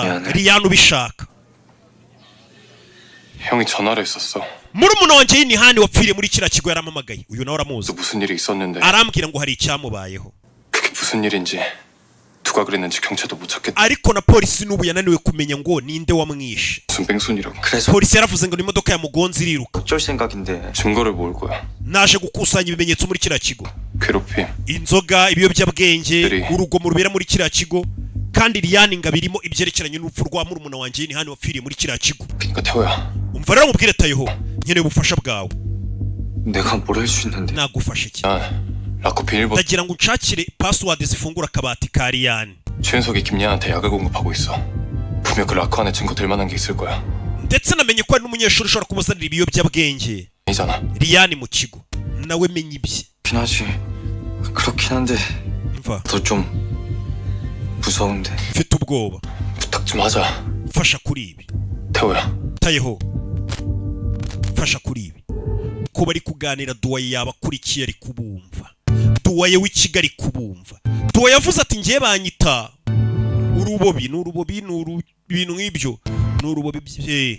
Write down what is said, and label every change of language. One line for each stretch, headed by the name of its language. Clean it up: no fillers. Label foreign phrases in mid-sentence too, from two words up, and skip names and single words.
Korean: 미안해.
Kinyarwanda: Liliane ubishaka.
Korean: 형이 전화를 했었어.
Kinyarwanda: murumuna wanjye Inihani wapfiriye muri kiriya kigo yaramamagaye. uyu nawe aramuzi.
Korean: 또 무슨 일이 있었는데
Kinyarwanda: arambwira ngo hari icyamubayeho.
Korean: 그게 무슨 일인지 누가 그랬는지 경찰도 못 찾겠다.
Kinyarwanda: ariko na polisi n'ubu yananiwe kumenya ngo ninde wamwishe.
Korean: 무슨 뺑소니라고. 그래서
Kinyarwanda: polisi yaravuze ngo imodoka yamugonze iriruka.
Korean: 어쩔 생각인데 증거를 모을 거야.
Kinyarwanda: naje gukusanya ibimenyetso muri kiriya kigo.
Korean: 괴롭힘,
Kinyarwanda: inzoga ibiyobyabwenge Biri. urugomo rubera muri kiriya kigo kandi Liliane ngo birimo ibyerekeranye n'urupfu rwa murumuna wanjye Inihani wapfiriye muri kiriya kigo.
Korean: 그러니까 태호야.
Kinyarwanda: umva rero mubwire Tayeho nkeneye ubufasha bwawe.
Korean: 내가 뭘 할 수 있는데?
Kinyarwanda: nagufasha iki?
Korean: 난 라코 비밀번호
Kinyarwanda: ndagira ngo unshakire password zifungura akabati ka Liliane.
Korean: 최윤석이 김리안한테 약을 공급하고 있어. 분명 그 라코 안에 증거 될 만한 게 있을 거야.
Kinyarwanda: ndetse namenye ko hari n'umunyeshuri ushobora kumuzanira ibiyobyabwenge
Korean: 아니잖아.
Kinyarwanda: Liliane mu kigo. nawe menye ibye.
Korean: 그렇긴 하지. 그렇긴 한데
Kinyarwanda: mva
Korean: 더 좀 무서운데.
Kinyarwanda: mfite ubwoba.
Korean: 부탁 좀 하자.
Kinyarwanda: fasha kuri ibi.
Korean: 태호야.
Kinyarwanda: Tayeho fasha kuri ibi. ko bari kuganira duwaye yaba akurikiye ari kubumva. duwaye w'ikigali ari kubumva. duwaye yavuze ati ngiye banyita urubobi ibintu nk'ibyo n'urubobi bye.